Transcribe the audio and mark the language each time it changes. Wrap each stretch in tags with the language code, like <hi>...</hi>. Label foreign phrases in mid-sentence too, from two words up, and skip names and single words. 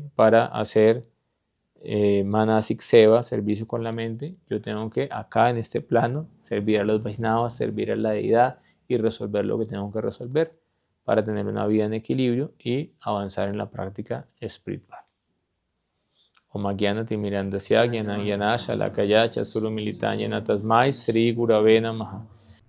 <es>Para hacer</es> <sa>Manasik Seva,</sa> <es>servicio con la mente, yo tengo que acá en este plano servir a los Vaishnavas, servir a la deidad y resolver lo que tengo que resolver para tener una vida en equilibrio y avanzar en la práctica espiritual.</es> <sa>Om Gyana Timirandasya Gyana Gyana Shalakaya Chasuru Militanya Tasmai Sri Gurave Namaha.</sa>